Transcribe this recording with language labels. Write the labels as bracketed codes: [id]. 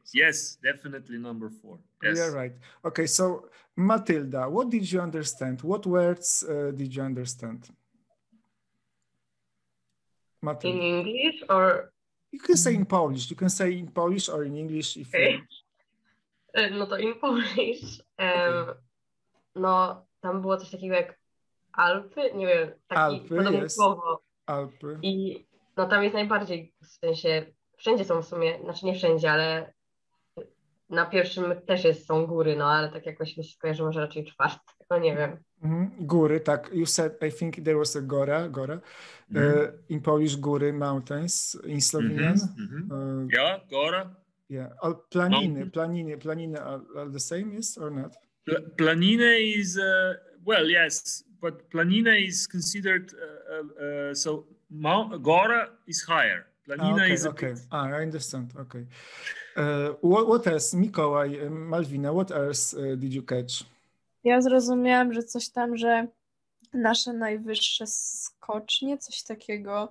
[en] Yes, definitely number 4. Yes. Yeah, right. Okay, so Matilda, what did you understand? What words did you understand? Matilda. In English or? You can say in Polish. You can say in Polish or in English. If okay. No to in Polish. Okay. [pl] No, tam było coś takiego jak Alpy, nie wiem, taki podobne słowo. Alpy. I no tam jest najbardziej, w sensie, wszędzie są w sumie, znaczy nie wszędzie, ale na pierwszym też są góry, no ale tak jakoś mi się skojarzy, może raczej 4, no nie wiem. Góry, tak. [en] You said, I think there was a Gora. In Polish, góry, mountains. In Slovenian. Yeah, Gora. Yeah. Planiny are the same, yes or not? Planina is, well, yes, but Planina is considered, so Gora is higher. Planina is okay. I understand. Okay. What else? Mikołaj, Malvina, what else did you catch? [pl] Ja zrozumiałam, że coś tam, że nasze najwyższe skocznie, coś takiego.